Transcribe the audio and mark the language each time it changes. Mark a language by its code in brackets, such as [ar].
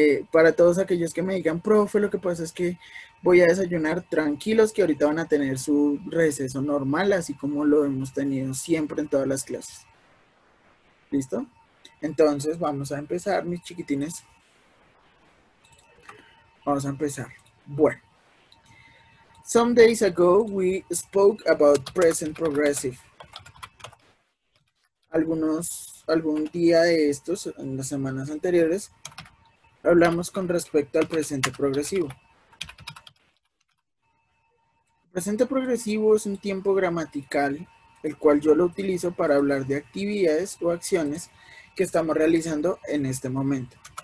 [es] Para todos aquellos que me digan, profe, lo que pasa es que voy a desayunar, tranquilos, que ahorita van a tener su receso normal, así como lo hemos tenido siempre en todas las clases. ¿Listo? Entonces vamos a empezar, mis chiquitines. Vamos a empezar. Bueno. [en] Some days ago we spoke about present progressive. [es] Algún día de estos, en las semanas anteriores, hablamos con respecto al presente progresivo. El presente progresivo es un tiempo gramatical, el cual yo lo utilizo para hablar de actividades o acciones que estamos realizando en este momento.